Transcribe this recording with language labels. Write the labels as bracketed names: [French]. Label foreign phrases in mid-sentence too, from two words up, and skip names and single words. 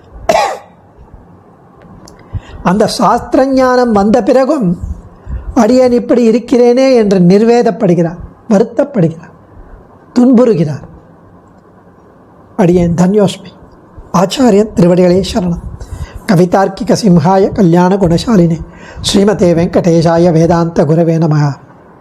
[Tamil] அந்த சாஸ்திரஞானம் வந்த பிறகும் அடியேன் இப்படி இருக்கிறேனே என்று நிர்வேதப்படுகிறார், வருத்தப்படுகிறார், துன்புறுகிறார். அடியேன் தன்யோஸ்மி. ஆச்சாரியன் திருவடிகளே சரணம். [Sanskrit] कवितार्किक सिंहाय कल्याण गुणशालिने श्रीमते वेङ्कटेशाय वेदान्त गुरवे नमः.